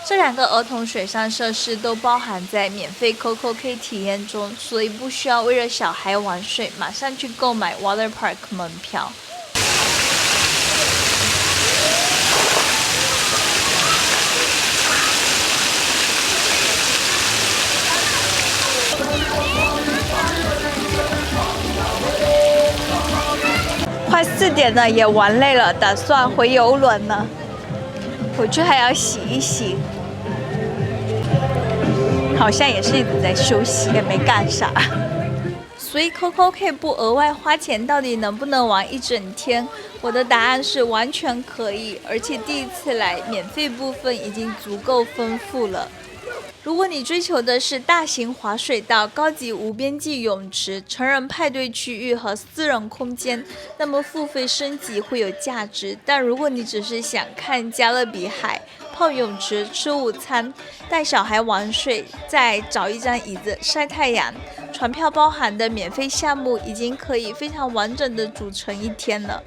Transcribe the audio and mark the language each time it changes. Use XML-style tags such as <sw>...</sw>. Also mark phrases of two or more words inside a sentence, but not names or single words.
<zh>這2個兒童水上設施都包含在免費 CocoCay 體驗中，所以不需要為了小孩玩水馬上去購買</zh> <en>Water Park</en> <zh>門票。快4點了，也玩累了，打算回郵輪了。回去還要洗一洗，好像也是一直在休息，也沒幹啥。所以 CocoCay 不額外花錢，到底能不能玩一整天？我的答案是完全可以，而且第一次來，免費部分已經足夠豐富了。如果你追求的是大型滑水道、高級無邊際泳池、成人派對區域和私人空間，那麼付費升級會有價值。但如果你只是想看加勒比海、泡泳池、吃午餐、帶小孩玩水，再找一張椅子曬太陽，船票包含的免費項目已經可以非常完整的組成一天了。</zh>